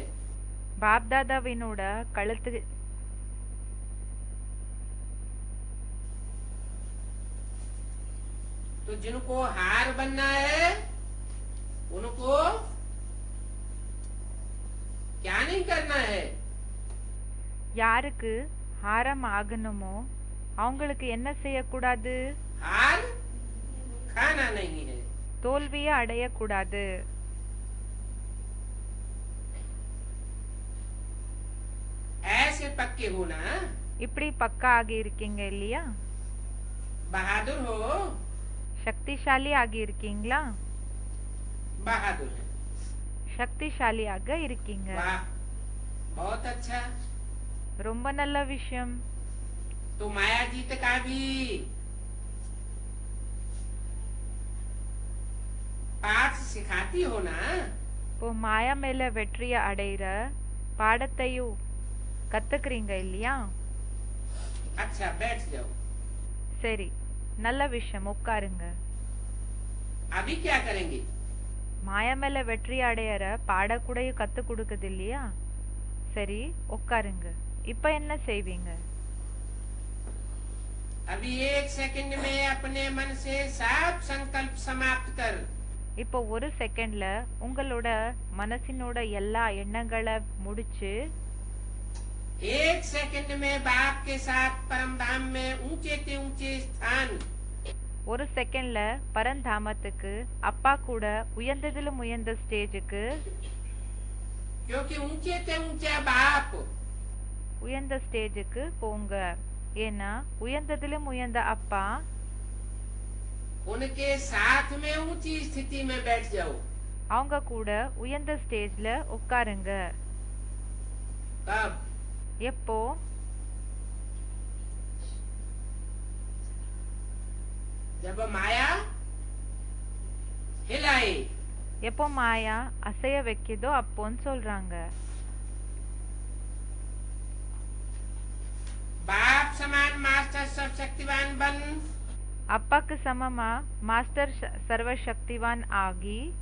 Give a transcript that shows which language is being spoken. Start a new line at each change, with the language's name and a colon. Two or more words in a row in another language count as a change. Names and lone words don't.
Tamil: பாப் தாதாவினோட கழுத்து
Hindi: तो जिनको हार बनना है उनको क्या नहीं करना है?
Tamil: யாருக்கு ஹாரம் ஆகணுமோ அவங்களுக்கு என்ன செய்யக்கூடாது?
Hindi: हार खाना नहीं है।
Tamil: தோல்வியை அடையக்கூடாது.
Hindi: ऐसे पक्के होना।
Tamil: இப்படி பக்கா ஆகி இருக்கீங்க இல்லையா?
Hindi: बहादुर हो।
Tamil: சக்திசாலி ஆகி இருக்கீங்களா?
Hindi: बहादुर है।
Tamil: சக்திசாலியாக இருக்கீங்க.
Hindi: वाह, बहुत अच्छा।
Tamil: ரொம்ப நல்ல விஷயம்.
Hindi: तो माया जीत का भी पाठ सिखाती हो ना।
Tamil: இப்போ மாயா மேல வெற்றிய அடையிற பாடத்தையும் கத்துக்கிறீங்க இல்லையா?
Hindi: अच्छा, बैठ जाओ।
Tamil: சரி, நல்ல விஷயம், உட்காருங்க.
Hindi: अभी क्या करेंगे?
Tamil: மாயா மேல வெற்றி அடையற பாடக்கூடையும் கத்து கொடுக்குது இல்லையா? சரி, உட்காருங்க. இப்ப என்ன செய்வீங்க?
Hindi: अभी 1 सेकंड में अपने मन से सब संकल्प समाप्त कर।
Tamil: இப்போ ஒரு செகண்ட்ல உங்களோட மனசினோட எல்லா எண்ணங்களை முடிச்சு
Hindi: 1 सेकंड में बाप के साथ परम धाम में ऊंचे से ऊंचे स्थान।
Tamil: ஒரு செகண்ட்ல பரந்தாமத்துக்கு அப்பா கூட உயர்ந்ததிலும் உயர்ந்த ஸ்டேஜுக்கு,
Hindi: क्योंकि ऊंचे से ऊंचा बाप
Tamil: உயர்ந்த ஸ்டேஜுக்கு போங்க. ஏன்னா உயர்ந்ததிலும் உயர்ந்த அப்பா
Hindi: उनके साथ में ऊंची स्थिति में बैठ जाओ।
Tamil: அவங்க கூட உயர்ந்த ஸ்டேஜ்ல உட்காருங்க.
Hindi: कब?
Tamil: எப்போ?
Hindi: जब माया हिलाए।
Tamil: எப்போ மாயா அசைய வைக்குதோ அப்போன்னு சொல்றாங்க.
Hindi: बाप समान मास्टर सब शक्तिवान बन।
Tamil: அப்பாக்கு சமமா மாஸ்டர் சர்வசக்திவான் ஆகி